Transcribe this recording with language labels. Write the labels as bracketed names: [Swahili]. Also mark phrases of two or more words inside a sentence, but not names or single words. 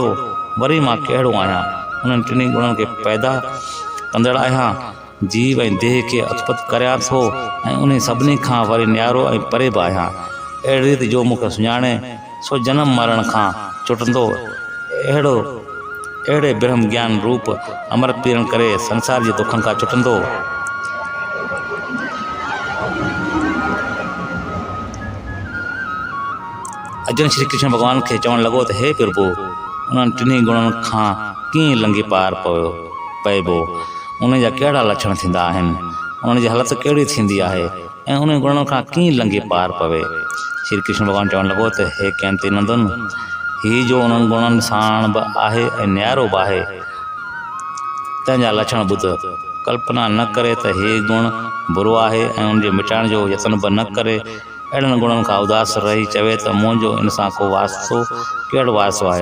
[Sindhi] वरी मां कहिड़ो आहियां? उन्हनि टिनी गुणनि खे पैदा कंदड़ आहियां। जीव ऐं देह खे उत्पत्ति करियां थो ऐं उन सभिनी खां वरी न्यारो ऐं परे बि आहियां। अहिड़ी रीति जो मूंखे सुञाणे सो जनम मरण खां छुटंदो। अहिड़े ब्रह्म ज्ञान रूप अमृत पीअण करे संसार जे दुखनि खां छुटंदो। अर्जुन श्री कृष्ण भगवान खे चवणु लॻो त हे प्रभु, उन्हनि टिनी गुणनि खां कीअं लंघी पार पइबो? उन जा कहिड़ा लक्षण थींदा आहिनि? उन्हनि जी हालति कहिड़ी थींदी आहे ऐं उन गुणनि खां कीअं लंघी पार पवे? श्री कृष्ण भगवान चवणु लॻो त हे कैंती नंदन, ही जो उन्हनि गुणनि साण बि आहे ऐं न्यारो बि आहे, तंहिंजा लक्षण ॿुध। कल्पना न करे त हे गुण बुरो आहे ऐं उनजे मिटाइण जो यत्न बि न करे। अहिड़नि गुणनि खां उदास रही चवे त मुंहिंजो इन सां को वास्तो कहिड़ो वास्तो आहे?